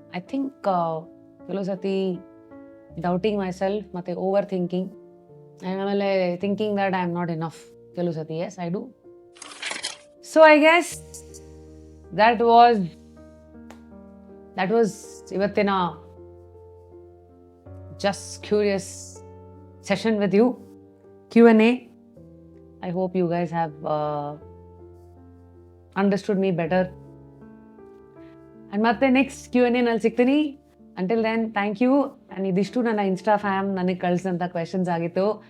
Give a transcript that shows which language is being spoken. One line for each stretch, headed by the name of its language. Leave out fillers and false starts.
English: I think
Kannada: ಕೆಲವು ಸತಿ
English: Doubting myself ಮತ್ತು overthinking, ಆಮೇಲೆ thinking that I am not enough ಕೆಲವು ಸತಿ. Yes I do. So I guess that was ಇವತ್ತಿನ just curious session with you, Q&A. I hope you guys have understood me better. And
Kannada: ಮತ್ತೆ next Q&A ನಲ್ಲಿ ಸಿಗ್ತೀನಿ.
English: Until then thank you.
Kannada: And ಇದಿಷ್ಟು ನನ್ನ insta fam ನನಗೆ ಕಳಿಸಿದಂಥ questions ಆಗಿತ್ತು.